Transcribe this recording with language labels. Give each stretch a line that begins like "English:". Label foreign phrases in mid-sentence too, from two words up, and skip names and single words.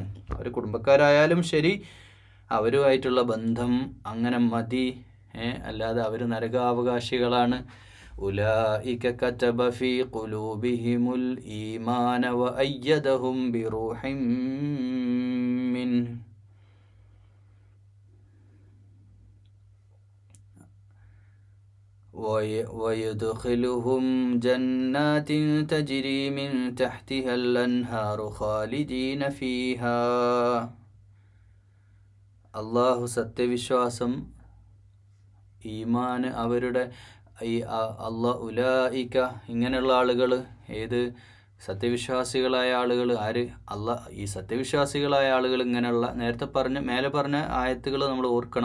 Malayalam: അവർ കുടുംബക്കാരായാലും ശരി, അവരുമായിട്ടുള്ള ബന്ധം അങ്ങനെ മതി, അല്ലാതെ അവർ നരകാവകാശികളാണ്.
Arabic: أولئك كتب في قلوبهم الإيمان وأيدهم بروح منه ويدخلهم جنات تجري من تحتها الأنهار خالدين فيها.
Malayalam: അള്ളാഹു സത്യവിശ്വാസം, ഈമാൻ അവരുടെ ഈ ഉലൈക ഇങ്ങനെയുള്ള ആളുകൾ, ഏത് സത്യവിശ്വാസികളായ ആളുകൾ, ആര്? ഈ സത്യവിശ്വാസികളായ ആളുകൾ ഇങ്ങനെയുള്ള മേലെ പറഞ്ഞ ആയത്തുകൾ നമ്മൾ ഓർക്കണം.